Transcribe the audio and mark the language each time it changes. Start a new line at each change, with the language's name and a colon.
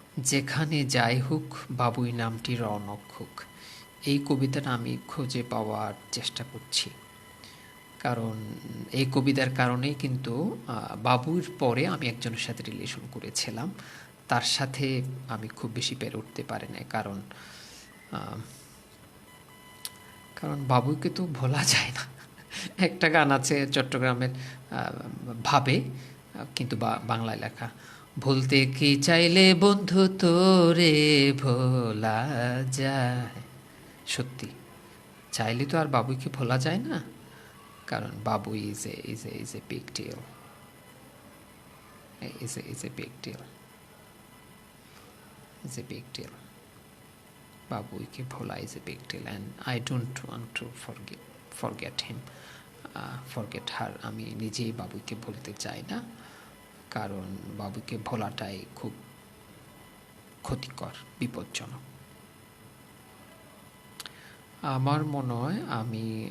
Bangla: যেখানে যাই হোক বাবুই নামটি রৌনক হোক, এই কবিতাটা আমি খুঁজে পাওয়ার চেষ্টা করছি, কারণ এই কবিতার কারণেই কিন্তু বাবুর পরে আমি একজনের সাথে রিলেশন করেছিলাম, তার সাথে আমি খুব বেশি পেরে উঠতে পারি না, কারণ বাবুকে তো ভোলা যায় না। একটা গান আছে চট্টগ্রামের, ভাবে, কিন্তু বাংলায় লেখা, ভুলতে কি চাইলে বন্ধু তোরে ভোলা যায়। সত্যি চাইলে তো আর বাবুইকে ভোলা যায় না, কারণ বাবুই
English: is a big deal, is a big deal, is a big deal.
Bangla: বাবুইকে Bhola
English: is a big deal and I don't want to forget him, forget her.
Bangla: আমি নিজেই বাবুইকে ভুলতে চাই না, কারণ বাবুইকে ভোলাটাই খুব ক্ষতিকর, বিপজ্জনক। আমার মনে হয় আমি